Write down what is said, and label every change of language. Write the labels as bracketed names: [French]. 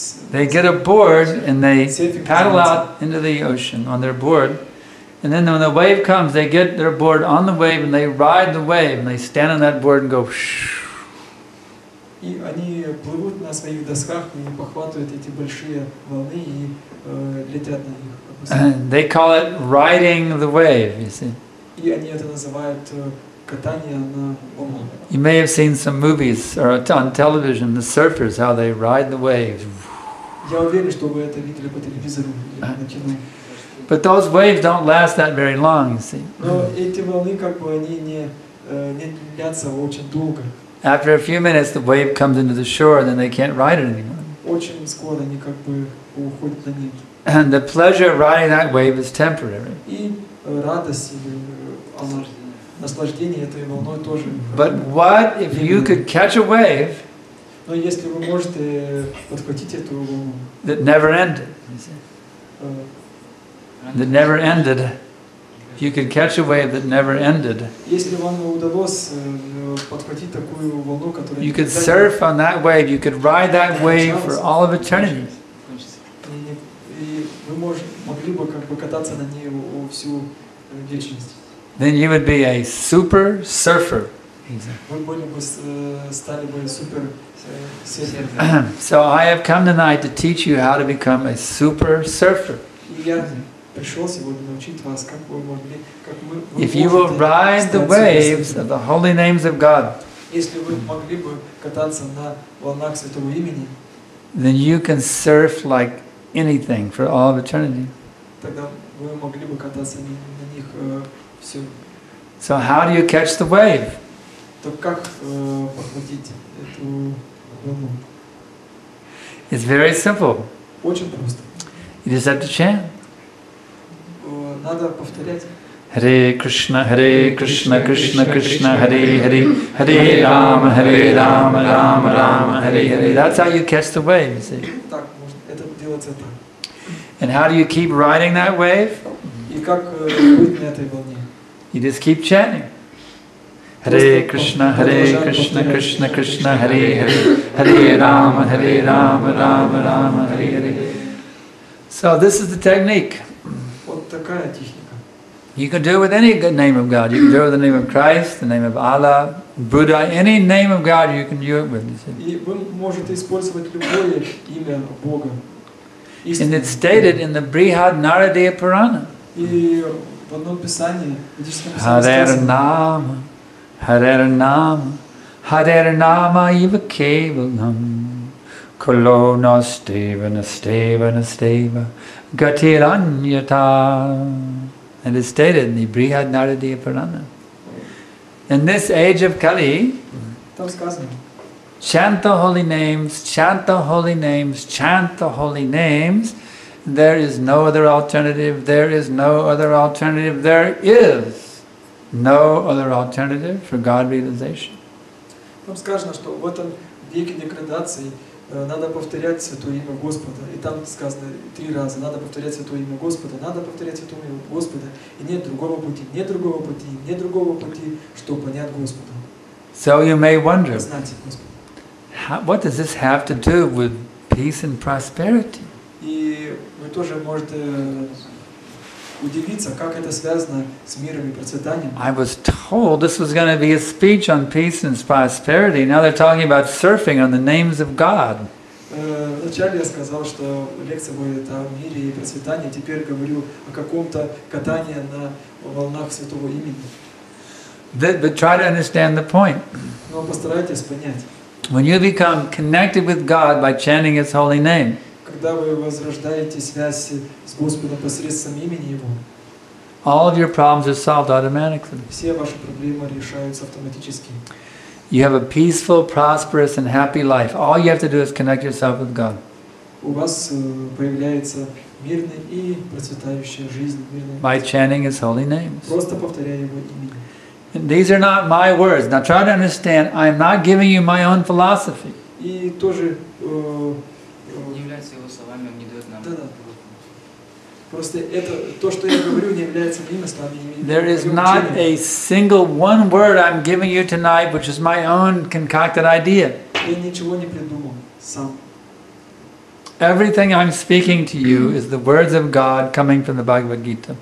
[English] They get a board and they paddle out into the ocean on their board. And then when the wave comes, they get their board on the wave and they ride the wave and they stand on that board and go shh. [Russian] И они плывут на своих досках и похватывают эти большие волны и летят на них. [English] And they call it riding the wave, you see. [Russian] И они это называют катание на волнах. [English] You may have seen some movies or on television, the surfers, how they ride the waves. [Russian] Я уверен, что вы это видели по телевизору или на кино. [English] But those waves don't last that very long, you see. [Russian] Но эти волны, как бы, они не длятся очень долго. [English] After a few minutes, the wave comes into the shore, and then they can't ride it anymore. [Russian] Очень скоро они как бы уходят на нет. [English] And the pleasure of riding that wave is temporary. [Russian] И радость или наслаждение этой волной тоже. [English] But what if you could catch a wave [Russian] Но если вы можете подхватить эту волну, [English] that never ended, you see, that never ended, if you could catch a wave that never ended, [Russian] если вам удалось подхватить такую волну, которая [English] you could surf on that wave, you could ride that wave for all of eternity. [Russian] И вы могли бы как бы кататься на ней всю вечность. [English] Then you would be a super surfer. [Russian] Вы были бы стали бы супер серфером. [English] So I have come tonight to teach you how to become a super surfer. [Russian] И я пришел сегодня научить вас, как вы могли, как вы [English] If you will ride the waves of the holy names of God, [Russian] если вы могли бы кататься на волнах Святого Имени, [English] then you can surf like anything for all of eternity. [Russian] тогда вы могли бы кататься на них всю. [English] So how do you catch the wave? [Russian] То как похватить эту волну? [English] It's very simple. [Russian] Очень просто. [English] You just have to chant. [Russian] Надо повторять. [Sanskrit] Hare Krishna, Krishna Krishna, Hare Hare, Hare Rama, Rama Rama, Hare Hare. [English] That's how you catch the wave, you see. [Russian] Так, это делается так. [English] And how do you keep riding that wave? [Russian] И как быть на этой волне? [English] You just keep chanting. Hare Krishna, Krishna Krishna, Hare Hare, Hare Rama, Rama Rama, Hare Hare. So this is the technique. [Russian] Вот такая техника. [English] You can do it with any good name of God. You can do it with the name of Christ, the name of Allah, Buddha, any name of God you can do it with. [Russian] И вы можете использовать любое имя Бога. [English] And it's stated in the Brihad Naradiya Purana. [Russian] И в одном писании, ведическом писании сказано [Sanskrit] Hare Nama, Hare Nama Iva Kevalam, Kolo Nasteva Nasteva Nasteva, Gatiranyata. [English] And it's stated in the Brihad Naradiya Purana. In this age of Kali, [Russian] там сказано, [English] chant the holy names, chant the holy names, chant the holy names. There is no other alternative, there is no other alternative, there is no other alternative for God realization. [Russian] Там сказано, что в этом веке деградации надо повторять Святое имя Господа. И там сказано 3 раза, надо повторять Святое имя Господа, надо повторять Святое имя Господа. И нет другого пути, нет другого пути, нет другого пути, чтобы понять Господа. [English] So you may wonder, [Russian] Знать Господа. [English] What does this have to do with peace and prosperity? [Russian] И вы тоже можете удивиться, как это связано с миром и процветанием. [English] I was told this was going to be a speech on peace and prosperity. Now they're talking about surfing on the names of God. [Russian] Вначале я сказал, что лекция будет о мире и процветании. Теперь говорю о каком-то катании на волнах святого имени. [English] But try to understand the point. [Russian] Но постарайтесь понять. [English] When you become connected with God by chanting His holy name, [Russian] Когда вы возрождаете связь с Господом посредством имени Его, [English] all of your problems are solved automatically. [Russian] все ваши проблемы решаются автоматически. [English] You have a peaceful, prosperous, and happy life. All you have to do is connect yourself with God. [Russian] У вас появляется мирная и процветающая жизнь, [English] By chanting His holy names. [Russian] просто повторяя Его имя. [English] And these are not my words. Now try to understand, I am not giving you my own philosophy. [Russian] И тоже Не является его словами, он не дает нам. да. Просто это то, что я говорю, не является моими словами. [English] There is not a single one word I'm giving you tonight, which is my own concocted idea. [Russian] Я ничего не придумал сам. [English] Everything I'm speaking to you is the words of God coming from the Bhagavad Gita.